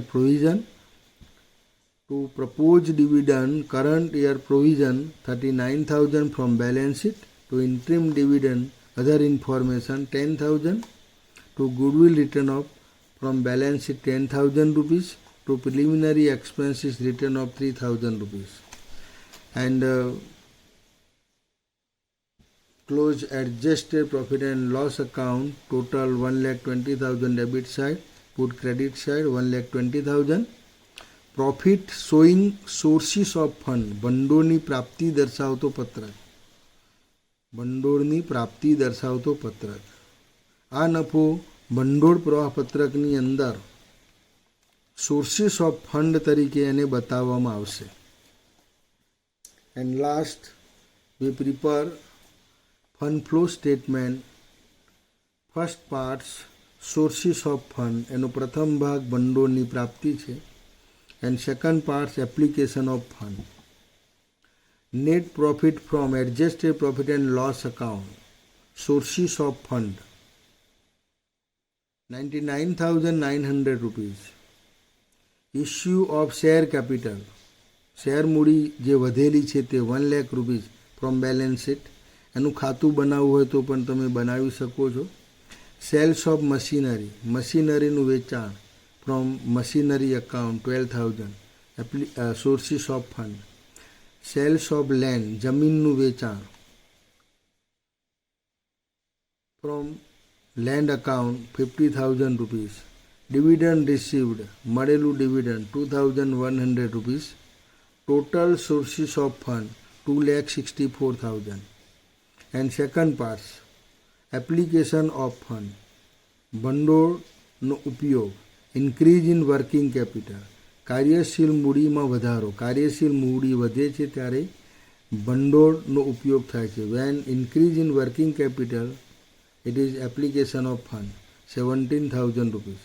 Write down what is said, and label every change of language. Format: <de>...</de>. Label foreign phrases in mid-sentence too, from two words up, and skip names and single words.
<en>provision, to proposed dividend current year provision 39,000 from balance sheet, to interim dividend other information 10,000, to goodwill written off from balance sheet 10,000 rupees, to preliminary expenses written off 3,000 rupees, and close adjusted profit and loss account total 1,20,000 debit side, put credit side 1,20,000. profit showing sources of fund,</en> <gu>ભંડોળની પ્રાપ્તિ દર્શાવતો પત્રક, ભંડોળની પ્રાપ્તિ દર્શાવતો પત્રક. આ નફો ભંડોળ પ્રવાહ પત્રકની અંદર</gu> <en>sources of fund</en> <gu>તરીકે એને બતાવવામાં આવશે.</gu> <en>and last we prepare fund flow statement. first parts sources of fund,</en> <gu>એનો પ્રથમ ભાગ ભંડોળની પ્રાપ્તિ છે.</gu> <en>And second part application of fund. Net profit from adjusted profit and loss account, sources of fund 99,900 rupees. Issue of share capital,</en> <gu>શેર મૂડી જે વધેલી છે તે 1 લાખ</gu> <en>rupees from balance sheet.</en> <gu>એનું ખાતું બનાવવું હોય તો પણ તમે બનાવી શકો છો.</gu> <en>sales of machinery,</en> <gu>મશીનરીનું વેચાણ</gu> <en>from machinery account 12,000, sources of fund. Sales of land,</en> <gu>જમીનનું વેચાણ</gu> <en>from land account 50,000 rupees. Dividend received, મળેલું dividend 2,100 rupees. Total sources of fund 2,64,000. And second part application of fund,</en> <gu>ભંડોળનો ઉપયોગ.</gu> <en>increase in working capital,</en> <gu>કાર્યશીલ મૂડીમાં વધારો. કાર્યશીલ મૂડી વધે છે ત્યારે ભંડોળનો ઉપયોગ થાય છે.</gu> <en>when increase in working capital it is application of fund 17,000 rupees.</en>